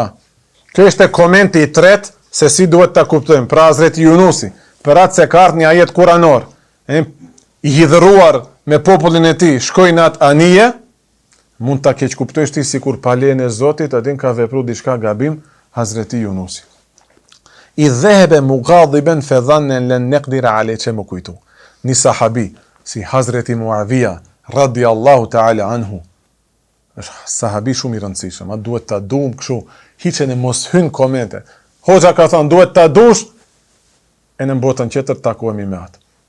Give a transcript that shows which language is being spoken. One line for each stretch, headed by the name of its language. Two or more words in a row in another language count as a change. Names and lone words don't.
Albanian: Kjo ishte komenti i tret se si duhet ta kuptojmë. Pra Hazreti Yunusi, për atë se ka ardhur një ajet kuranor, i hidhëruar me popullin e tij, shkojnë atë anije, mund ta keq kuptojsh ti sikur pa lejen e Zotit, atë ka vepruar diçka gabim Hazreti Yunusi.
Arabic: إذ ذهب مغاضبا فظن أن لن نقدر عليه,
Albanian: që më kujtu. Një sahabi si Hazreti Muawiya
Arabic: رضي الله تعالى عنه,
Albanian: është sahabi shumë i rëndësishëm, a duhet ta duam kështu, hiqen e mos hyn komente. Hoxha ka thënë duhet ta dush, e në botën tjetër takohemi me atë.